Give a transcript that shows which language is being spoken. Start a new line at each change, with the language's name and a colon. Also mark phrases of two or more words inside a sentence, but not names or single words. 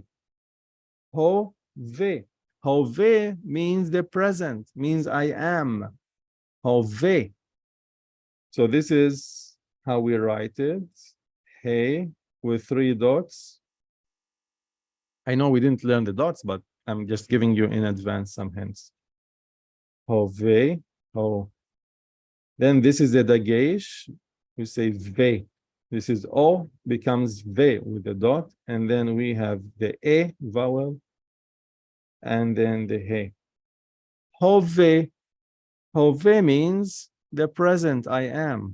English: Ho, Ve. Ho, Ve means the present, means I am. Ho, Ve. So this is how we write it. He with 3 dots. I know we didn't learn the dots, but I'm just giving you in advance some hints. Ho, Ve. Ho. Then this is the dagesh. We say Ve. This is O becomes Ve with the dot. And then we have the E vowel. And then the He. Hove. Hove means the present I am.